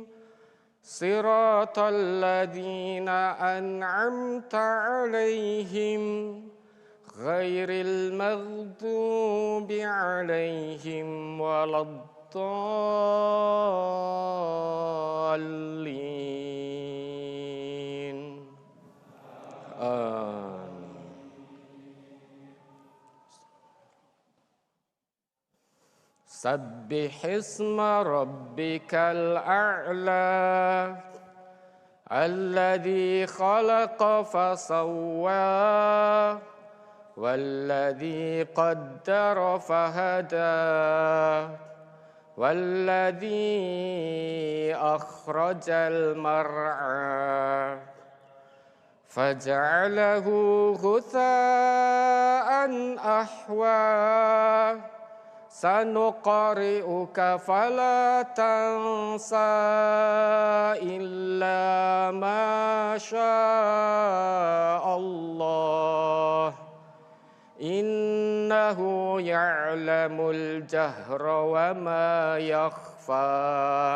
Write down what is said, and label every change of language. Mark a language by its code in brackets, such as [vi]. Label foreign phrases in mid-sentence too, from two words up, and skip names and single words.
[ar] صراط الذين أنعمت عليهم غير المغضوب عليهم ولا الضالين. سبح اسم ربك الأعلى الذي خلق فسوى والذي قدر فهدى والذي أخرج المرعى فجعله غثاء أحوى. سنقرئك فلا تنسى إلا ما الله. إنه يعلم الجهر وما يخفى.